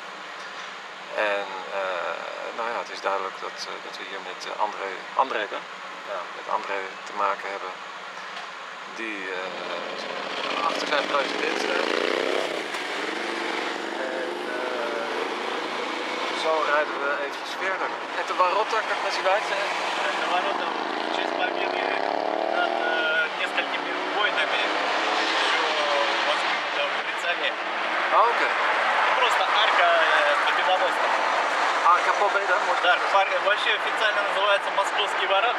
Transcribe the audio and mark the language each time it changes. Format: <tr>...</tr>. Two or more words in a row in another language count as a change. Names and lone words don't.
<nl>En het is duidelijk dat we hier met André te maken hebben, die achter zijn president staat. Zo rijden we eventjes verder.</nl> <ru>Это ворота, как называется? Это ворота в честь победы над несколькими войнами еще воздвигнута в Швейцарии. Окей. Просто арка победоносная. Арка Победа, может? Да, вообще официально называется Московские ворота.</ru>